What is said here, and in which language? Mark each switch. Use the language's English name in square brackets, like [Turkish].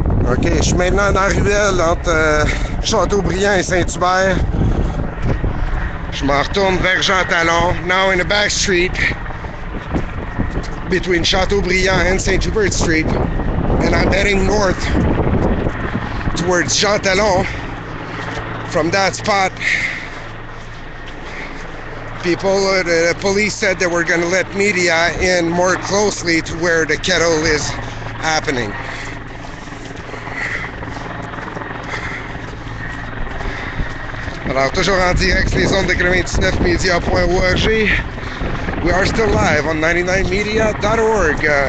[French] OK, je suis maintenant dans la ruelle entre Châteaubriand et Saint-Hubert. Je m'en retourne vers Jean Talon. [English] Now in the back street between Châteaubriand and St. Hubert Street. And I'm heading north towards Jean Talon. From that spot, the police said they were going to let media in more closely to where the kettle is happening. [French] Alors, toujours en direct sur les ondes de 99media.org. [English] We are still live on 99media.org.